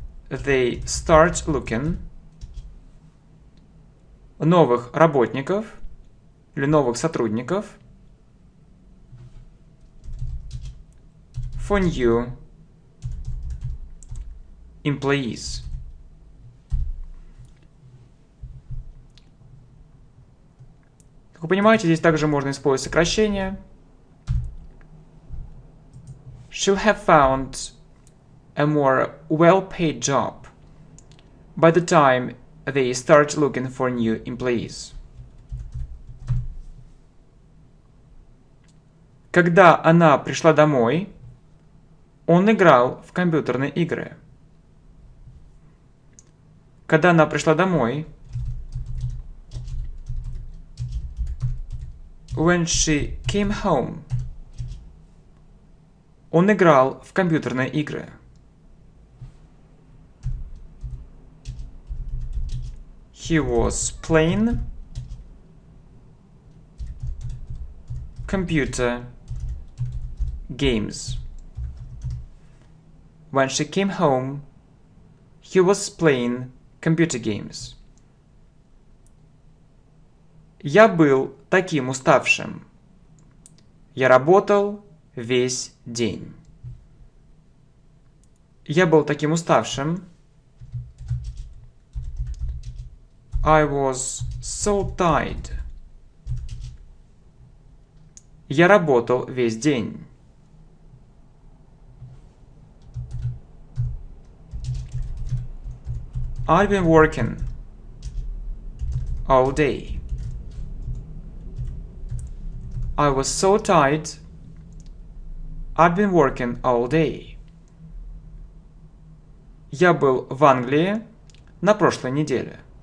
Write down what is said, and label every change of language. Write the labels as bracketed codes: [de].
[en] they start looking [ru] новых работников или новых сотрудников [en] for new employees. [ru] Как вы понимаете, здесь также можно использовать сокращение. [en] She'll have found a more well-paid job by the time they start looking for new employees. [ru] Когда она пришла домой, он играл в компьютерные игры. Когда она пришла домой, [en] when she came home, [ru] он играл в компьютерные игры. [en] He was playing computer games. When she came home, he was playing computer games. [ru] Я был таким уставшим. Я работал весь день. Я был таким уставшим. [en] I was so tired. [ru] Я работал весь день. [en] I've been working all day. I was so tired. I've been working all day. [ru] Я был в Англии на прошлой неделе.